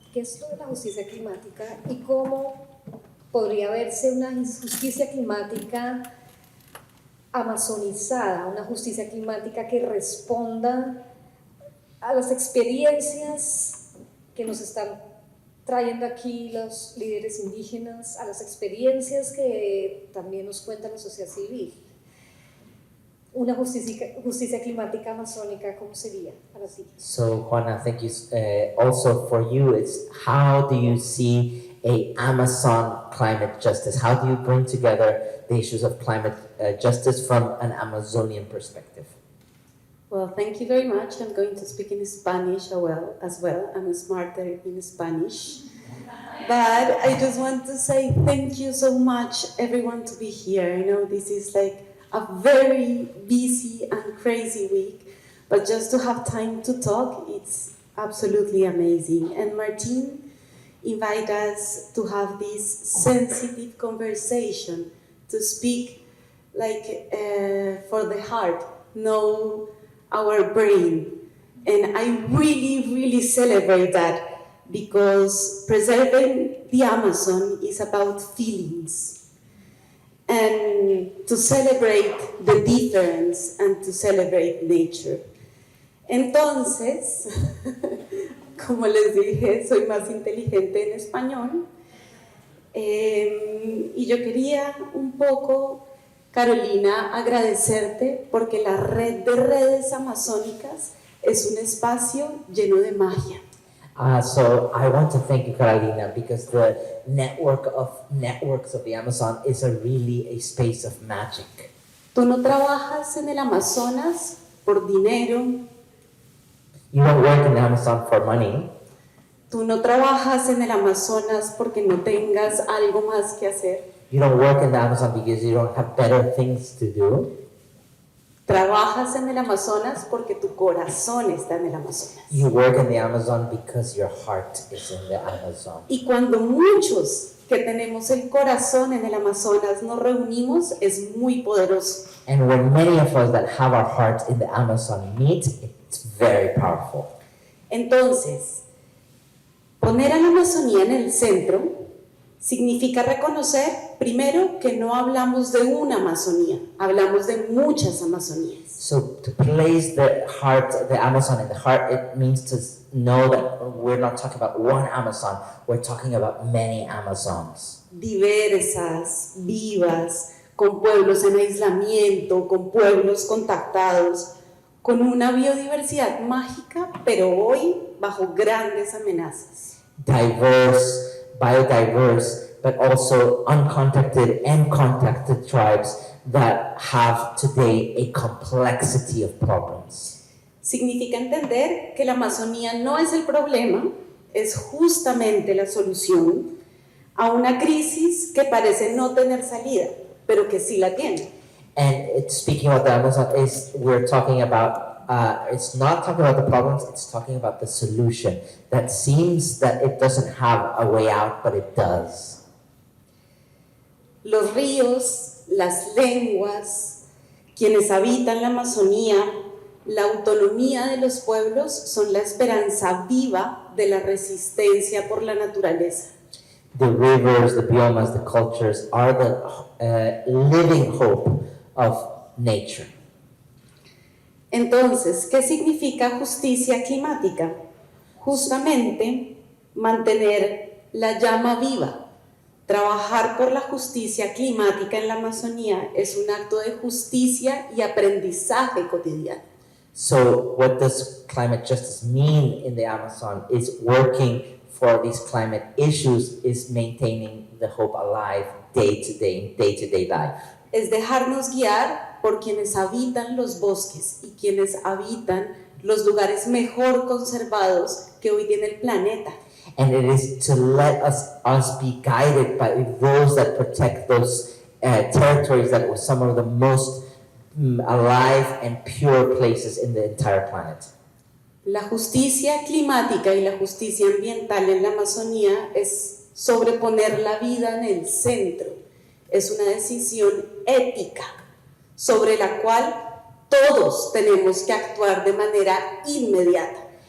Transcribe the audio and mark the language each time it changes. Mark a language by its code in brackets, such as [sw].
[es] ¿Qué es lo de la justicia climática y cómo podría verse una justicia climática amazonizada, una justicia climática que responda a las experiencias que nos están trayendo aquí los líderes indígenas, a las experiencias que también nos cuenta la sociedad civil? Una justicia climática amazónica, ¿cómo sería para ti? [en] So Juana, thank you. Also for you, it's how do you see a Amazon climate justice? How do you bring together the issues of climate justice from an Amazonian perspective? Well, thank you very much. I'm going to speak in Spanish as well. I'm smarter in Spanish. But I just want to say thank you so much, everyone, to be here. I know this is like a very busy and crazy week, but just to have time to talk, it's absolutely amazing. And Martin invited us to have this sensitive conversation, to speak like for the heart, know our brain. And I really, really celebrate that, because preserving the Amazon is about feelings, and to celebrate the difference and to celebrate nature. [es] Entonces, como les dije, soy más inteligente en español, y yo quería un poco, Carolina, agradecerte porque la red de redes amazónicas es un espacio lleno de magia. [en] So I want to thank you, Carolina, because the network of networks of the Amazon is really a space of magic. [es] Tú no trabajas en el Amazonas por dinero, [en] You don't work in the Amazon for money. [es] tú no trabajas en el Amazonas porque no tengas algo más que hacer. [en] You don't work in the Amazon because you don't have better things to do. [es] Trabajas en el Amazonas porque tu corazón está en el Amazonas. [en] You work in the Amazon because your heart is in the Amazon. [es] Y cuando muchos que tenemos el corazón en el Amazonas nos reunimos, es muy poderoso. [en] And when many of us that have our heart in the Amazon meet, it's very powerful. [es] Entonces, poner a la Amazonía en el centro significa reconocer, primero, que no hablamos de una Amazonía, hablamos de muchas Amazonías. [en] So to place the Amazon in the heart, it means to know that we're not talking about one Amazon, we're talking about many Amazons. [es] Diversas, vivas, con pueblos en aislamiento, con pueblos contactados, con una biodiversidad mágica, pero hoy bajo grandes amenazas. [en] Diverse, biodiverse, but also uncontacted and contacted tribes that have today a complexity of problems. [es] Significa entender que la Amazonía no es el problema, es justamente la solución a una crisis que parece no tener salida, pero que sí la tiene. [en] And speaking about the Amazon, we're talking about, it's not talking about the problems, it's talking about the solution that seems that it doesn't have a way out, but it does. [es] Los ríos, las lenguas, quienes habitan la Amazonía, la autonomía de los pueblos son la esperanza viva de la resistencia por la naturaleza. [en] The rivers, the biomas, the cultures are the living hope of nature. [es] Entonces, ¿qué significa justicia climática? Justamente mantener la llama viva. Trabajar por la justicia climática en la Amazonía es un acto de justicia y aprendizaje cotidiano. [en] So what does climate justice mean in the Amazon is working for these climate issues, is maintaining the hope alive day to day life. [es] Es dejarnos guiar por quienes habitan los bosques y quienes habitan los lugares mejor conservados que hoy tiene el planeta. [en] And it is to let us be guided by those that protect those territories that were some of the most alive and pure places in the entire planet. [es] La justicia climática y la justicia ambiental en la Amazonía es sobreponer la vida en el centro. Es una decisión ética sobre la cual todos tenemos que actuar de manera inmediata.